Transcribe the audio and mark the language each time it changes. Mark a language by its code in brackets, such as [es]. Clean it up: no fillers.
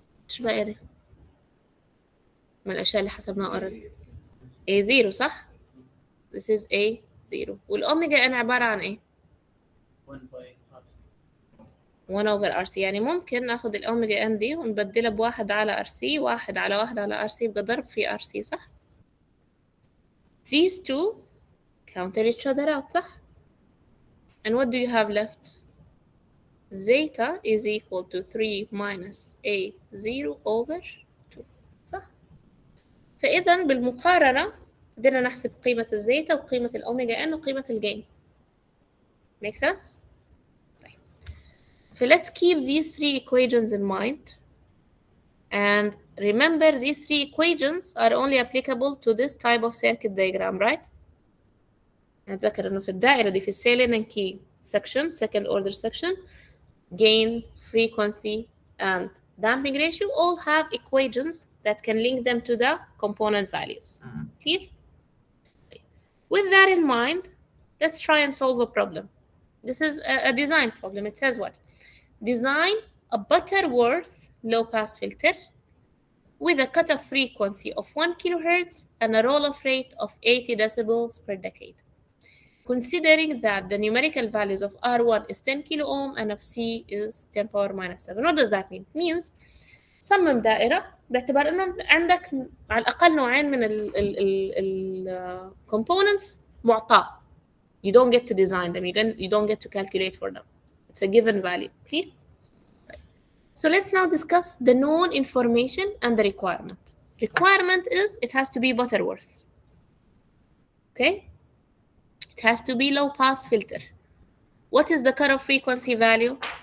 [ar] ايش بقى ده؟ من الأشياء اللي حسبناها [en] already. [ar] A0 صح؟ [en] This is A0 [ar] والأوميجا n عبارة عن ايه؟ 1 over RC يعني ممكن ناخد الأوميجا n دي ونبدلها بواحد على RC واحد على واحد على RC يبقى ضرب في RC صح؟ [en] These two counter each other out [ar] صح؟ [en] And what do you have left? Zeta is equal to 3 minus A0 over 2 [ar] صح؟ فإذا بالمقارنة قدرنا نحسب قيمة الزيتا وقيمة الأوميجا n وقيمة الجين. [en] Make sense? [ar] طيب. [en] So let's keep these three equations in mind. And remember these three equations are only applicable to this type of circuit diagram, right? [ar] نتذكر إنه في الدائرة دي في السالين [en] and key section, second order section, gain, frequency, and damping ratio all have equations that can link them to the component values. Clear? With that in mind, let's try and solve a problem. This is a design problem. It says what? Design a Butterworth low-pass filter with a cutoff frequency of 1 kilohertz and a roll-off rate of 80 decibels per decade. Considering that the numerical values of R1 is 10 kilo ohm and of C is 10 power minus 7. What does that mean? It means [ar] صمم دائرة باعتبار إنه عندك على الأقل نوعين من ال components معطاة. [en] You don't get to design them. You don't get to calculate for them. It's a given value. Clear? So let's now discuss the known information and the requirement. Requirement is it has to be Butterworth. Okay? It has to be low pass filter. What is the cutoff frequency value?